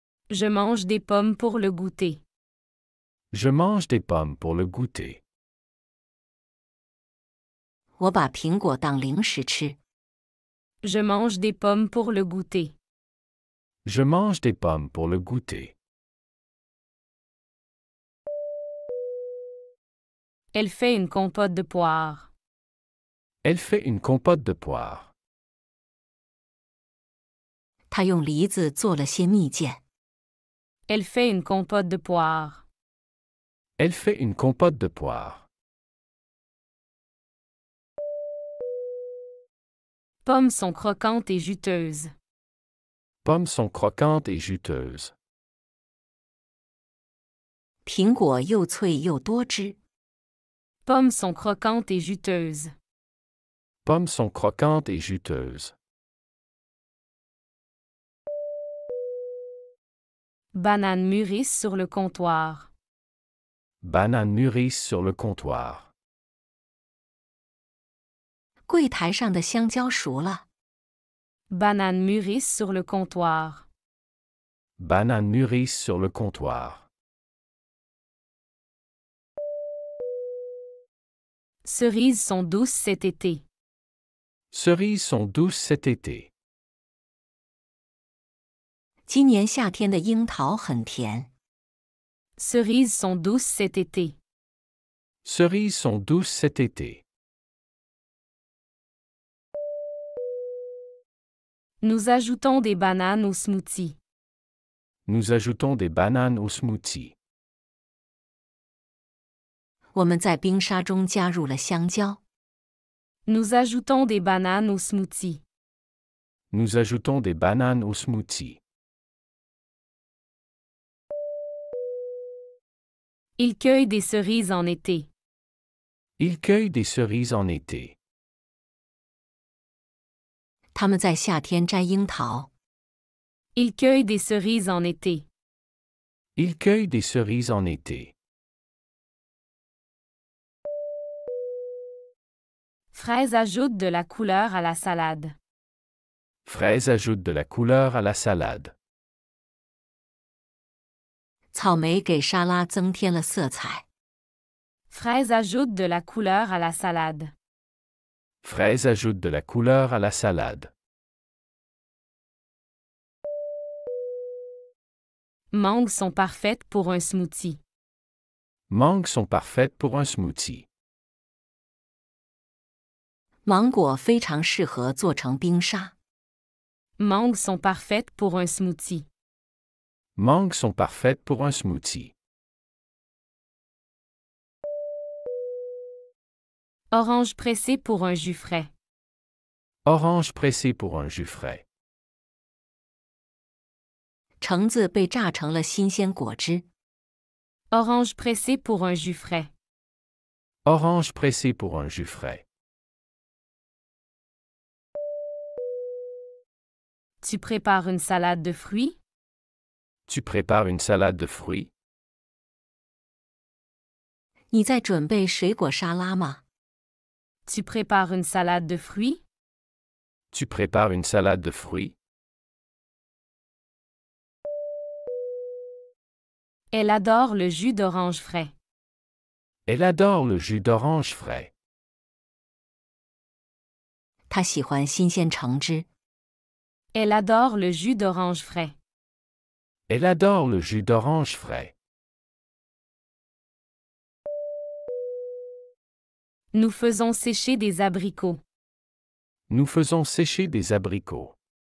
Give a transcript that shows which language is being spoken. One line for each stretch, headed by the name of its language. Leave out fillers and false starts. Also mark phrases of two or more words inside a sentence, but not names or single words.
French: Je mange des pommes pour le goûter. Je mange des pommes pour le goûter.
Chinese: 我把苹果当零食吃。
French: Je mange des pommes pour le goûter. Je mange des pommes pour le goûter. Elle fait une compote de poire. Elle fait une compote de poire.
Chinese: 她用梨子做了些蜜饯。
French: Elle fait une compote de poire. Elle fait une compote de poire. Pommes sont croquantes et juteuses. Pommes sont croquantes et juteuses.
Chinese: 苹果又脆又多汁。
French: Pommes sont croquantes et juteuses. Pommes sont croquantes et juteuses. Bananes mûrissent sur le comptoir. Bananes mûrissent sur le comptoir.
Chinese: 柜台上的香蕉熟了。
French: Bananes mûrissent sur le comptoir. Bananes mûrissent sur le comptoir. Cerises sont douces cet été. Cerises sont douces cet été.
Chinese: 今年夏天的樱桃很甜。
French: Cerises sont douces cet été. Cerises sont douces cet été. Nous ajoutons des bananes au smoothie. Nous ajoutons des bananes au smoothie.
Chinese: 我们在冰沙中加入了香蕉。
French: Nous ajoutons des bananes au smoothie. Nous ajoutons des bananes au smoothie. Il cueille des cerises en été. Il cueille des cerises en été.
Chinese: 他们在夏天摘樱桃。
French: Il cueille des cerises en été. Il cueille des cerises en été. Fraises ajoutent de la couleur à la salade. Fraises ajoutent de la couleur à la salade.
Chinese: 草莓给沙拉增添了色彩。
French: Fraises ajoutent de la couleur à la salade. Fraises ajoutent de la couleur à la salade. Mangues sont parfaites pour un smoothie. Mangues sont parfaites pour un smoothie.
Chinese: 芒果非常适合做成冰沙。
French: Mangues sont parfaites pour un smoothie. Mangues sont parfaites pour un smoothie. Orange pressé pour un jus frais. Orange pressé pour un jus frais.
Chinese: 橙子被榨成了新鲜果汁。
French: Orange pressé pour un jus frais. Orange pressé pour un jus frais. Tu prépares une salade de fruits? Tu prépares une salade de fruits?
Chinese: 你在准备水果沙拉吗？
French: Tu prépares une salade de fruits? Tu prépares une salade de fruits? Elle adore le jus d'orange frais. Elle adore le jus d'orange frais.
Chinese: 她喜欢新鲜橙汁。
French: Elle adore le jus d'orange frais. Elle adore le jus d'orange frais. Nous faisons sécher des abricots. Nous faisons sécher des abricots.